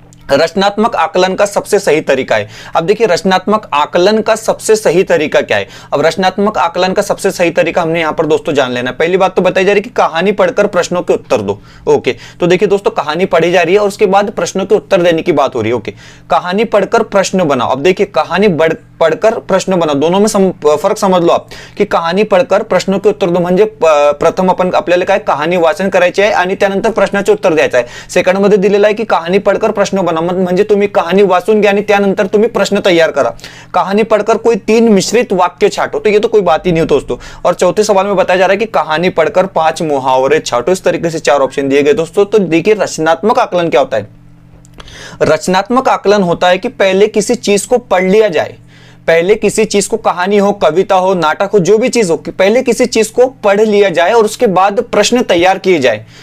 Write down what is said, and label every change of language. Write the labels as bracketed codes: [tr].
[hi] रचनात्मक आकलन का सबसे सही तरीका है। अब देखिए रचनात्मक आकलन का सबसे सही तरीका क्या है। अब रचनात्मक आकलन का सबसे सही तरीका हमने यहां पर दोस्तों जान लेना है। पहली बात तो बताई जा रही है कि कहानी पढ़कर प्रश्नों के उत्तर दो, ओके। तो देखिए दोस्तों कहानी पढ़ी जा रही है और उसके बाद प्रश्नों के उत्तर देने की बात हो रही है, ओके। कहानी पढ़कर प्रश्न बनाओ। अब देखिए कहानी पढ़कर प्रश्न बनाओ, दोनों में फरक समझ लो आप कि कहानी पढ़कर प्रश्नों के उत्तर दो [mr] म्हणजे प्रथम आपण आपल्याला काय कहाणी वाचन करायची आहे आणि त्यानंतर प्रश्नाचे उत्तर द्यायचं आहे। सेकंड मध्ये दिलेला आहे की [hi] कहानी पढ़कर प्रश्न बना, [mr] म्हणजे तुम्ही कहानी वाचून घ्या आणि त्यानंतर तुम्ही प्रश्न तैयार करा। [hi] कहानी पढ़कर कोई 3 मिश्रित वाक्य छाटो, तो ये तो कोई बात ही नहीं हो दोस्तों। और चौथे सवाल में बताया जा रहा है कि कहानी पढ़कर 5 मुहावरे छाटो। इस तरीके से 4 ऑप्शन दिए गए दोस्तों। तो देखिए रचनात्मक आकलन क्या होता है। रचनात्मक आकलन होता है कि पहले किसी चीज को पढ़ लिया जाए, पहले किसी चीज को, कहानी हो, कविता हो, नाटक हो, जो भी चीज हो, कि पहले किसी चीज को पढ़ लिया जाए और उसके बाद प्रश्न तैयार किए जाए।